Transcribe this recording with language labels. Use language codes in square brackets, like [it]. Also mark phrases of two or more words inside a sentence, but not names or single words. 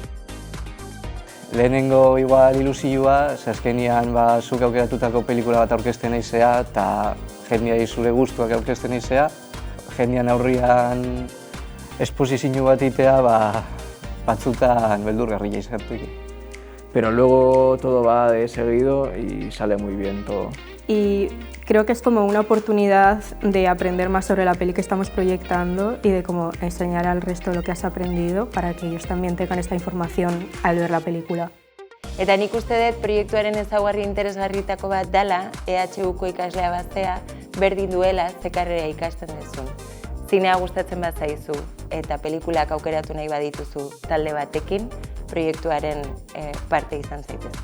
[eu] Lehenengo igual ilusioa, azkenean zuk aukeratutako pelikula bat aurkezten naizea eta jendeari zure gustuak aurkezten naizea. Jendean aurrian esposizio bat itea batzutan beldurgarria izatetik. [es] Pero luego todo va de seguido y sale muy bien todo. Y creo que es como una oportunidad de aprender más sobre la peli que estamos proyectando y de cómo enseñar al resto lo que has aprendido para que ellos también tengan esta información al ver la película. [eu] Eta nik uste dut proiektuaren ezaugarri interesgarritako bat dela EHUko ikaslea baztea berdin duela ze karrera ikasten duzun. Zinea gustatzen bazaizu eta pelikulak aukeratu nahi badituzu talde batekin, proiektuaren parte izan zaitezke.